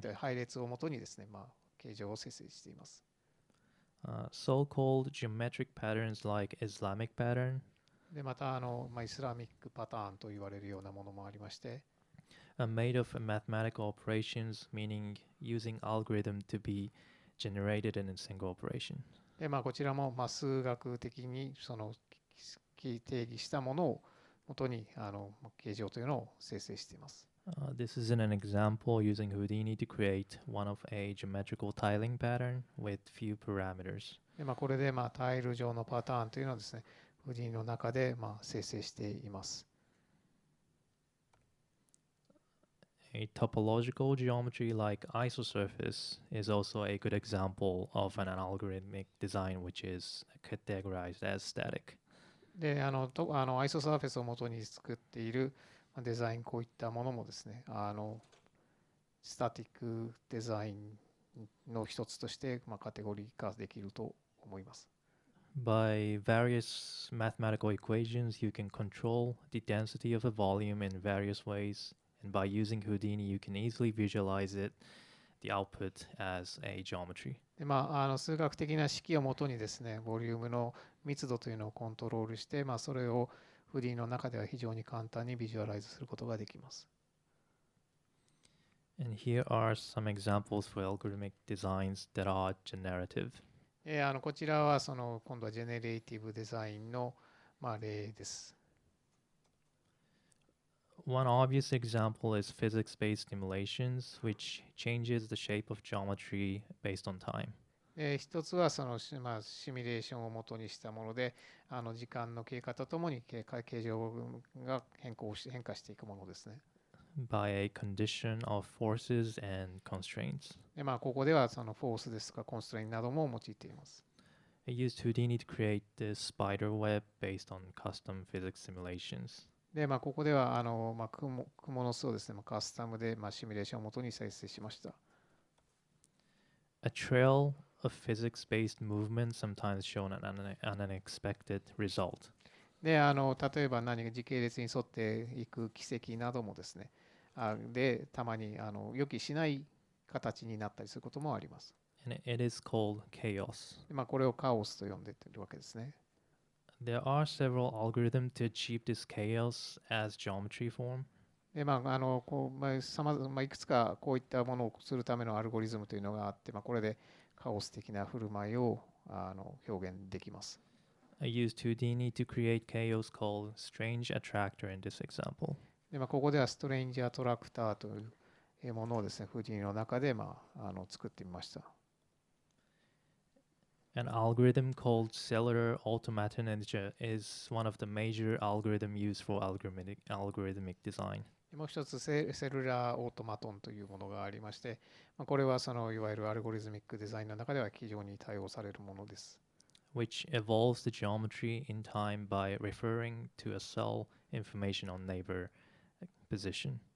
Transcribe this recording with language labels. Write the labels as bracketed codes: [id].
[ja] という配列をもとにですね、形状を生成しています。 [en] So-called geometric patterns like Islamic pattern [ja] でまたイスラミックパターンと言われるようなものもありまして、 [en] are made of mathematical operations, meaning using algorithm to be generated in a single operation. [ja] でこちらも数学的にその定義したものをもとに形状というのを生成しています。 [en] This is an example using Houdini to create one of a geometrical tiling pattern with few parameters. [ja] でこれでタイル状のパターンというのをですね、フーディの中で生成しています。 [en] A topological geometry like isosurface is also a good example of an algorithmic design which is categorized as static. [ja] で、アイソサーフェスを元に作っているデザイン、こういったものもですね、スタティックデザインの一つとして、カテゴリー化できると思います。 [en] By various mathematical equations, you can control the density of a volume in various ways, and by using Houdini, you can easily visualize the output as a geometry. [ja] で、数学的な式をもとにですね、ボリュームの密度というのをコントロールして、それをフディの中では非常に簡単にビジュアライズすることができます。 [en] And here are some examples for algorithmic designs that are generative. [ja] こちらは今度はジェネレーティブデザインの、例です。 [en] One obvious example is physics-based simulations, which changes the shape of geometry based on time. [ja] 一つはシミュレーションを元にしたもので、時間の経過とともに形状が変化していくものですね。 [en] By a condition of forces and constraints. [ja] で、ここではフォースですとかコンストレインなども用いています。 [en] I used Houdini to create this spider web based on custom physics simulations. [ja] で、ここでは蜘蛛の巣をですね、カスタムでシミュレーションを元に生成しました。 [en] A trail of physics-based movement sometimes shown an unexpected result. [ja] で、例えば時系列に沿っていく軌跡などもですね、で、たまに予期しない形になったりすることもあります。 [en] And it is called chaos. [ja] で、これをカオスと呼んでいるわけですね。 [en] There are several algorithms to achieve this chaos as geometry form. [ja] で、いくつかこういったものをするためのアルゴリズムというのがあって、これでカオス的な振る舞いを表現できます。 [en] I used Houdini to create chaos called strange attractor in this example. [ja] で、ここではストレンジアトラクターというものをですね、フーディニの中で作ってみました。 [en] An algorithm called cellular automaton is one of the major algorithms used for algorithmic design. [ja] もう一つセルラーオートマトンというものがありまして、これはいわゆるアルゴリズミックデザインの中では非常に対応されるものです。 [en] Which evolves the geometry in time by referring to a cell information on neighbor position.